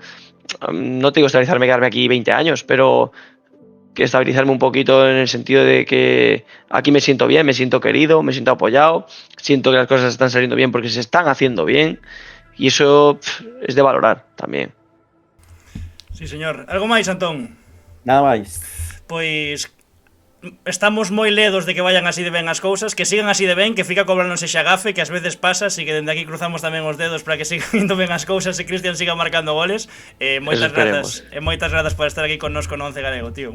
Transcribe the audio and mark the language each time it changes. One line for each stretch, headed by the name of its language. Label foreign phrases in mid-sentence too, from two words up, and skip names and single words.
Spanish: No te digo estabilizarme, quedarme aquí 20 años, pero que estabilizarme un poquito en el sentido de que aquí me siento bien, me siento querido, me siento apoyado, siento que las cosas están saliendo bien porque se están haciendo bien y eso es de valorar también. Sí,
Galician: señor. Algo máis, Antón? Nada máis. Pois estamos moi ledos de que vayan así de ben as cousas, que sigan así de ben, que fica cobra non sexa gafe, que ás veces pasa, así que dende aquí cruzamos tamén os dedos para que sigan indo ben as cousas e Cristian siga marcando goles. Moitas grazas por estar aquí connosco no Once Galego, tío.